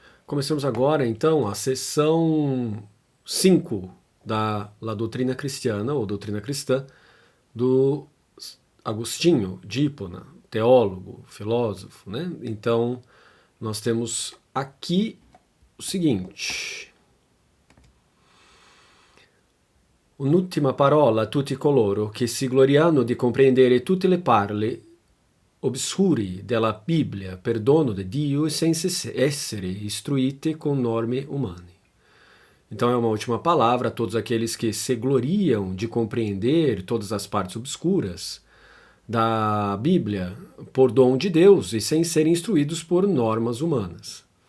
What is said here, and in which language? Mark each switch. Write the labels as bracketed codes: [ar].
[pt] Começamos agora, então, a sessão 5 da La Doutrina Cristiana, ou Doutrina Cristã, do Agostinho de Hipona, teólogo, filósofo, né? Então, nós temos aqui o seguinte: [it] un'ultima parola a tutti coloro che si gloriano di comprendere tutte le parole obscuri della Bibbia per dono di Dio e senza essere istruite com norme umane. [pt] Então é uma última palavra a todos aqueles que se gloriam de compreender todas as partes obscuras da Bíblia por dom de Deus e sem serem instruídos por normas humanas.